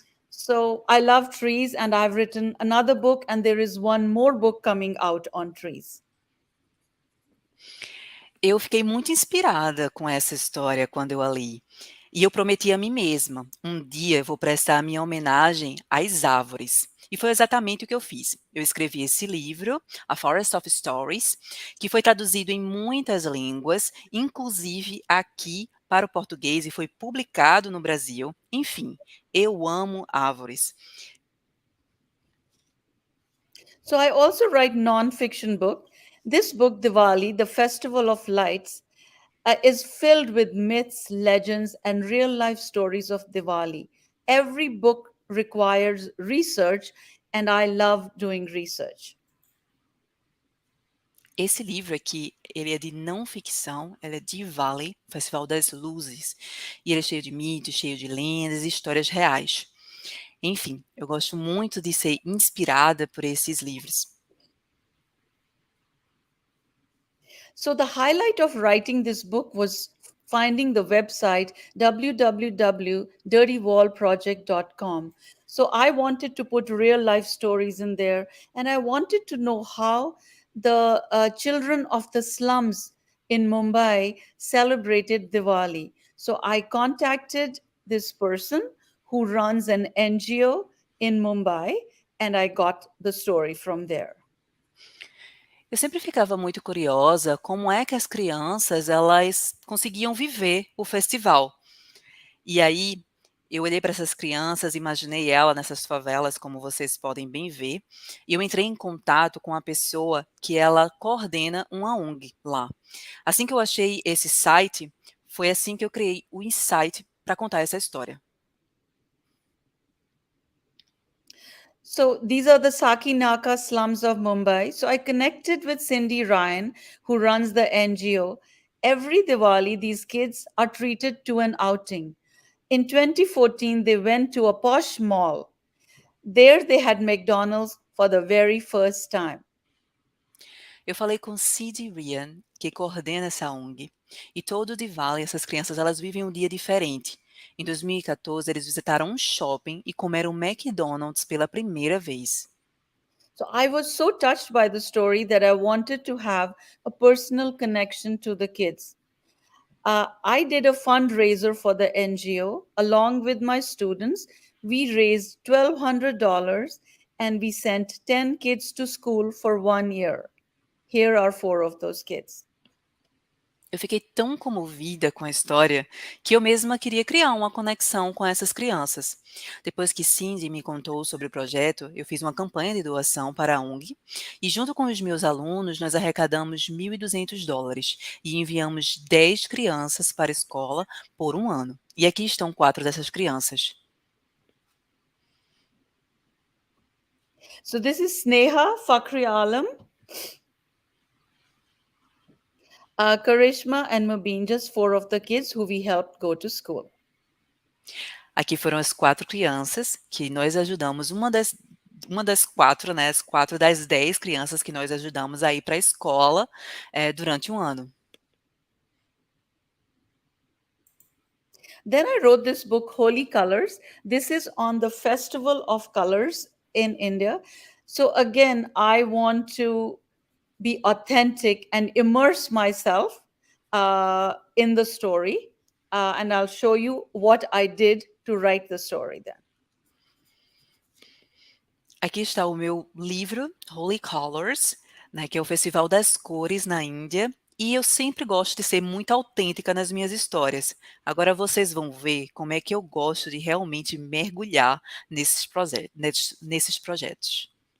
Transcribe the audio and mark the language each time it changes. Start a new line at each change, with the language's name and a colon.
English: So I love trees, and I've written another book, and there is one more book coming out on trees.
Portuguese: Eu fiquei muito inspirada com essa história quando eu a li. E eu prometi a mim mesma, um dia eu vou prestar a minha homenagem às árvores. E foi exatamente o que eu fiz. Eu escrevi esse livro, A Forest of Stories, que foi traduzido em muitas línguas, inclusive aqui para o português e foi publicado no Brasil. Enfim, eu amo árvores.
English: So I also write non-fiction book. This book, Diwali, the Festival of Lights, is filled with myths, legends, and real-life stories of Diwali. Every book requires research, and I love doing research.
Portuguese: Esse livro aqui, ele é de não ficção, ele é Diwali, Festival das Luzes, e ele é cheio de mitos, cheio de lendas e histórias reais. Enfim, eu gosto muito de ser inspirada por esses livros.
English: So the highlight of writing this book was finding the website www.dirtywallproject.com. So I wanted to put real life stories in there, and I wanted to know how the children of the slums in Mumbai celebrated Diwali. So I contacted this person who runs an NGO in Mumbai, and I got the story from there.
Portuguese: Eu sempre ficava muito curiosa como é que as crianças elas conseguiam viver o festival. E aí eu olhei para essas crianças, imaginei ela nessas favelas, como vocês podem bem ver, e eu entrei em contato com a pessoa que ela coordena uma ONG lá. Assim que eu achei esse site, foi assim que eu criei o insight para contar essa história.
English: So these are the Sakinaka slums of Mumbai. So I connected with Cindy Ryan, who runs the NGO. Every Diwali, these kids are treated to an outing. In 2014, they went to a posh mall. There they had McDonald's for the very first time.
Portuguese: Eu falei com Cindy Ryan, que coordena essa ONG, e todo Diwali essas crianças elas vivem um dia diferente. Em 2014, eles visitaram um shopping e comeram McDonald's pela primeira vez.
English: So I was so touched by the story that I wanted to have a personal connection to the kids. I did a fundraiser for the NGO. Along with my students, we raised $1,200 and we sent 10 kids to school for 1 year. Here are 4 of those kids.
Portuguese: Eu fiquei tão comovida com a história que eu mesma queria criar uma conexão com essas crianças. Depois que Cindy me contou sobre o projeto, eu fiz uma campanha de doação para a ONG e, junto com os meus alunos, nós arrecadamos $1.200 e enviamos 10 crianças para a escola por 1 ano. E aqui estão 4 dessas crianças.
English: So this is Sneha Fakhri Alam, Karishma and Mubin, just 4 of the kids who we helped go to school.
Portuguese: Aqui foram as 4 crianças que nós ajudamos, uma das 4, né, as 4 das 10 crianças que nós ajudamos a ir para a escola, durante 1 ano.
English: Then I wrote this book, Holy Colors. This is on the Festival of Colors in India. So again, I want to be authentic and immerse myself in the story. And I'll show you what I did to write the story then.
Portuguese: Aqui está o meu livro, Holy Colors, né, que é o Festival das Cores na Índia, e eu sempre gosto de ser muito autêntica nas minhas histórias. Agora vocês vão ver como é que eu gosto de realmente mergulhar nesses projetos.